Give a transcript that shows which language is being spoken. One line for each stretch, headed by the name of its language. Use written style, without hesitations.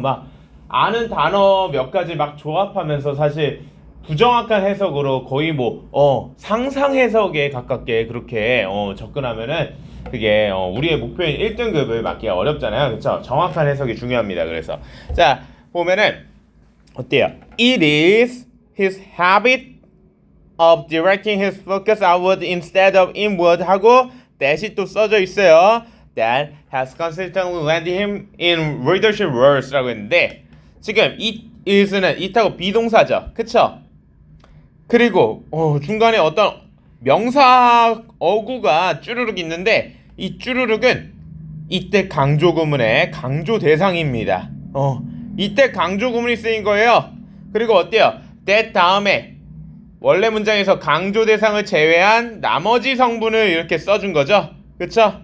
Korean: 막 아는 단어 몇 가지 막 조합하면서 사실 부정확한 해석으로 거의 뭐 상상 해석에 가깝게 그렇게 접근하면은 그게 우리의 목표인 1등급을 맞기가 어렵잖아요. 그쵸? 정확한 해석이 중요합니다. 그래서 자, 보면은 어때요?
English: It is his habit of directing his focus outward instead of inward
Korean: 하고 that이 또 써져 있어요.
English: That has consistently landed him in leadership roles
Korean: 라고 했는데 지금
English: it is는 it하고
Korean: 비동사죠. 그쵸? 그리고 중간에 어떤 명사 어구가 쭈루룩 있는데 이 쭈루룩은 이때 강조 구문의 강조 대상입니다. 이때 강조 구문이 쓰인 거예요. 그리고 어때요? that 다음에 원래 문장에서 강조 대상을 제외한 나머지 성분을 이렇게 써준 거죠. 그쵸?